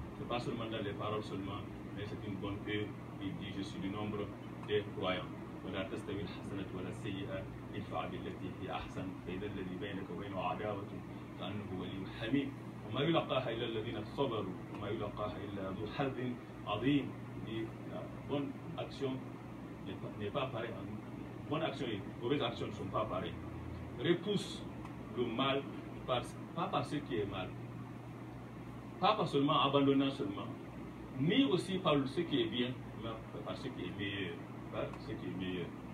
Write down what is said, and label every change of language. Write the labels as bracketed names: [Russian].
[French] Ce n'est pas seulement dans les paroles seulement, mais c'est une bonne œuvre. Il dit je suis du nombre des croyants. [Arabic] ولا تستوي الحسنة ولا السيئة ادفع بالتي هي أحسن فإذا الذي بينك وبينه عداوة كأنه ولي حميم وما يلقاها إلا الذين صبروا وما يلقاها إلا ذو حظ عظيم. [French] La bonne action n'est pas pareille. Bonne action et mauvaise action ne sont pas pareilles. Repousse le mal pas par ce qui est mal, pas seulement abandonnant seulement, ni aussi par ce qui est bien, mais par ce qui est meilleur. Par ce qui est meilleur.